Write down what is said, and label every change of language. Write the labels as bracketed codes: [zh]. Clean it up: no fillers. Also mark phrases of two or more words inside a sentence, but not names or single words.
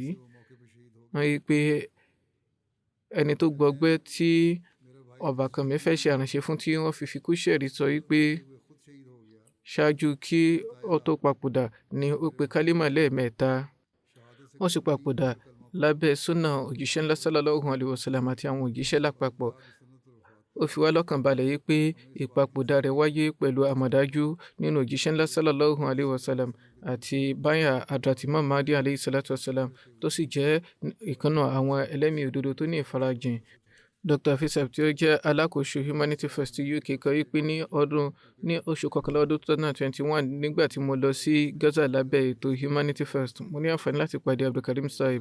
[yo] Wọ́n rí i pé ẹni tó gbọgbẹ́ tí ọba kan fẹ́ ṣe àránṣe fún tí wọ́n fi kú ṣẹ̀rí sọ wípé ṣáájú kí ó tó papòdà ni ó pe kálímà lẹ́ẹ̀mẹ́ta. Wọ́n sì papòdà lábẹ́ súnà òjíṣẹ́ ńlá [ar] صلى الله عليه وسلم [yo] àti àwọn òjíṣẹ́ lápapọ̀. ó fi wá lọ́kàn balẹ̀ yìí pé ìpapòdà rẹ̀ wáyé pẹ̀lú àmọ̀dájú nínú òjíṣẹ́ ńlá [ar] صلى الله عليه وسلم [yo] àti báyà Hadrat Imam Mahdi [ar] عليه الصلاة والسلام [yo] tó sì jẹ́ ìkànnà àwọn ẹlẹ́mìí òdodo tó ní ìfarajìn. Dr. Afeez tí ó jẹ́ alákòóso Humanity First UK kọ wípé ní oṣù kọkànlá ọdún 2021 nígbà tí mo lọ sí Gaza lábẹ́ ètò Humanity First, mo ní àǹfààní láti pàdé Abdulkarim Saib.